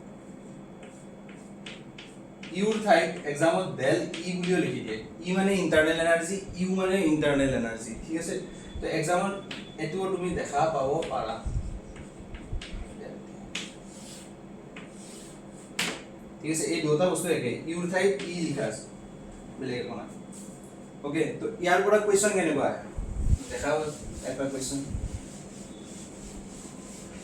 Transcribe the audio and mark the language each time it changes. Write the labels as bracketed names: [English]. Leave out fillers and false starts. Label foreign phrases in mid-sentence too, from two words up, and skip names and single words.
[Assamese] u ৰ ঠাইত এক্সামত del e বুলিও লিখি দিয়ে e মানে [English] internal energy [Assamese] u মানে [English] internal energy [Assamese] ঠিক আছে তো এক্সামত এটো তুমি দেখা পাব পাৰা ঠিক আছে এই দুটা বস্তু একে u ৰ ঠাইত e লিখা আছে বেলেগ কোনা ওকে তো ইয়াৰ পৰা কোৱেশ্চন কেনেকুৱা দেখাও এটা কোৱেশ্চন